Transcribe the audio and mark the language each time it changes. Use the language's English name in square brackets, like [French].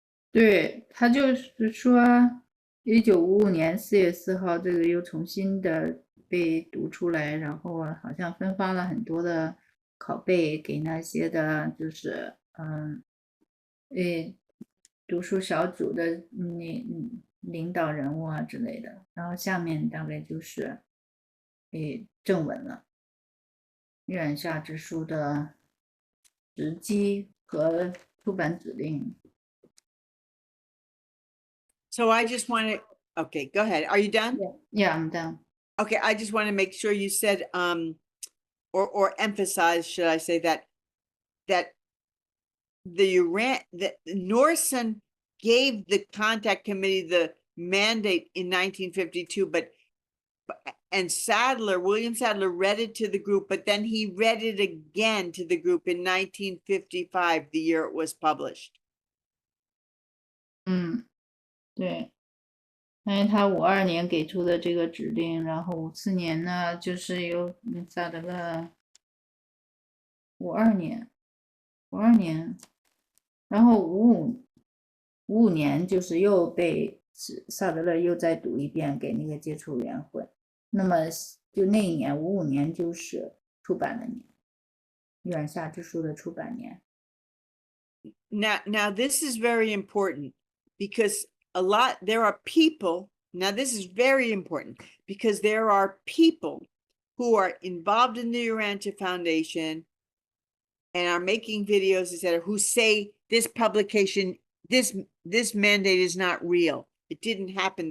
[Chinese] 对，他就是说，1955年4月4号，这个又重新的被读出来，然后好像分发了很多的拷贝给那些的，就是读书小组的领导人物啊之类的。然后下面大概就是正文了，《月染下之书》的时机和出版指令。 [English] So I just want to, okay, go ahead. Are you done? Yeah, I'm done. Okay, I just want to make sure you said, or emphasize, should I say that that Norson gave the contact committee the mandate in 1952, and William Sadler read it to the group, but then he read it again to the group in 1955, the year it was published. [Chinese] 对，因为他52年给出的这个指令，然后54年呢，就是由萨德勒52年，然后55年就是又被萨德勒又再读一遍给那个接触委员会，那么就那一年55年就是出版的年，《月染下之书》的出版年。 [English] Now this is very important because there are people, now this is very important because there are people who are involved in the Urantia Foundation and are making videos, etc., who say this publication, this mandate is not real. It didn't happen.